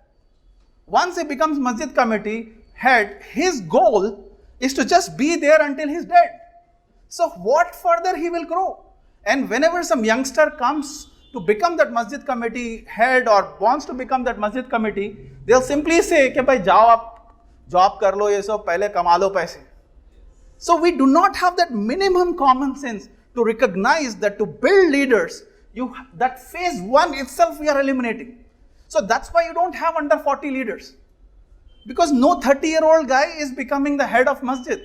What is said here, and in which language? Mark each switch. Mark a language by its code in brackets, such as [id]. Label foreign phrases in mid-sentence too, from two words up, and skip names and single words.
[en] Once he becomes masjid committee head, his goal is to just be there until he's dead. So what further he will grow? And whenever some youngster comes to become that masjid committee head or wants to become that masjid committee, they'll simply say, [hi] "के भाई जाओ आप job कर लो, ये सब पहले कमा लो पैसे." [en] So we do not have that minimum common sense to recognize that to build leaders, that phase 1 itself we are eliminating. So that's why you don't have under 40 leaders. Because no 30-year-old guy is becoming the head of masjid.